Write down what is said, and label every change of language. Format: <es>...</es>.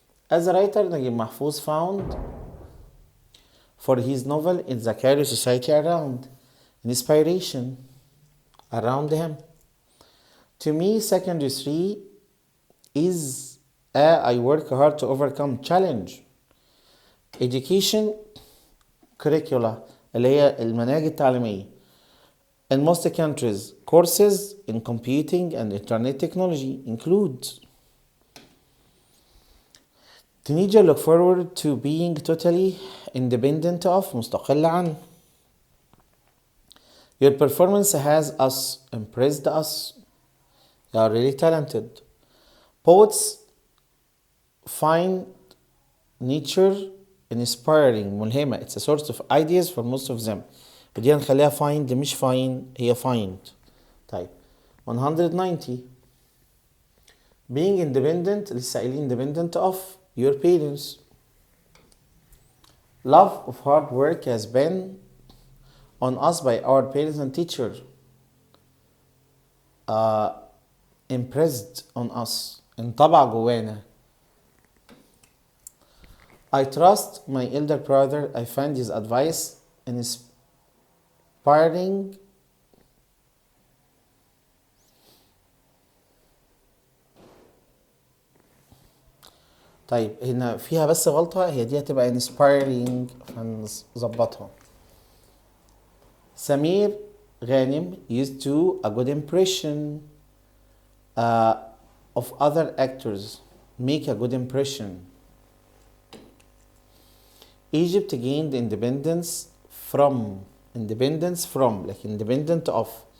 <en>As a writer, Naguib Mahfouz found for his novel in the Cairo society around. Inspiration around him. To me, secondary 3 is I work hard to overcome challenge.</en> <ar>Education curricula اللي هي المناهج التعليمية.</ar> <en>In most countries, courses in computing and internet technology include. Teenager look forward to being totally independent of</en> <ar>مستقل عن.</ar> <en>Your performance has us, impressed us. You are really talented. Poets find nature inspiring ملهمة. It's a source of ideas for most of them.</en> <ar>بدينا نخليها find مش find هي find. طيب 190.</ar> <en>Being independent لسه قايلين independent of your parents. Love of hard work has been on us by our parents and teachers. Impressed on us.</en> <ar>انطبع جوانا.</ar> <en>I trust my elder brother. I find his advice inspiring.</en> <ar>طيب هنا فيها بس غلطة. هي دي هتبقى</ar> <en>inspiring</en> <ar>هنظبطها.</ar> <en>Samir Ghanem used to a good impression of other actors. Make a good impression. Egypt gained independence from like independent of.</en>